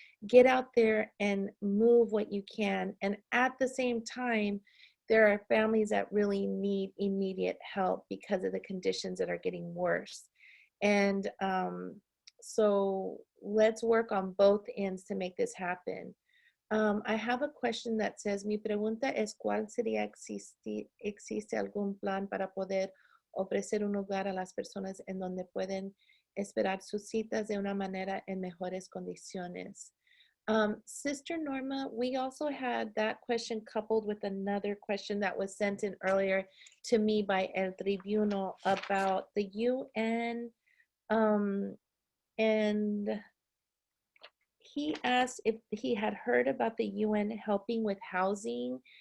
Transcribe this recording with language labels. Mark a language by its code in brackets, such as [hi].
[en] Get out there and move what you can. And at the same time, there are families that really need immediate help because of the conditions that are getting worse. And so let's work on both ends to make this happen. I have a question that says, [es] mi pregunta es, ¿cuál sería existe algún plan para poder ofrecer un lugar a las personas en donde pueden esperar sus citas de una manera en mejores condiciones? [en] Sister Norma, we also had that question coupled with another question that was sent in earlier to me by El Tribuno about the UN, and he asked if he had heard about the UN helping with housing.